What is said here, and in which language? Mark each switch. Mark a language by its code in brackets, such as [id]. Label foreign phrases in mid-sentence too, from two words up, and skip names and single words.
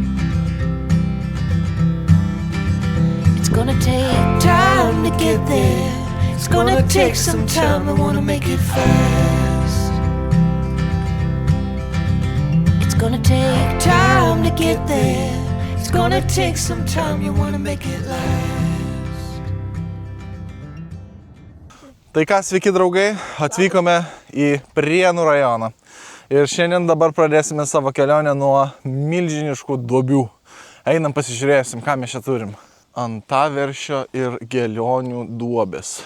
[en] It's gonna take time to get there. It's gonna take some time, I wanna make it fast. It's gonna take time to get there. It's gonna take some time, you wanna make it last. [lt] Tai ką, sveiki draugai, atvykome į Prienų rajoną. Ir šiandien dabar pradėsime savo kelionę nuo milžiniškų duobių. Einam pasižiūrėsim, ką mes čia turim. Antaveršio ir Gėlionių duobės.